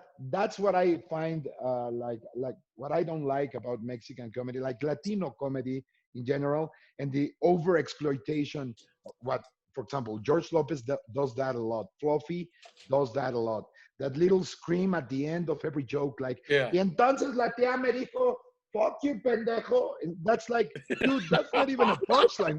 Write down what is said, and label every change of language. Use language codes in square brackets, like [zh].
[en] That's what I find like what I don't like about Mexican comedy, like Latino comedy in general, and the over exploitation. What, for example, George Lopez does that a lot. Fluffy does that a lot. That little scream at the end of every joke, like, Yeah. [es] y entonces la tía me dijo, [en] fuck you, [es] pendejo. [en] And that's like, dude, that's not even a punchline.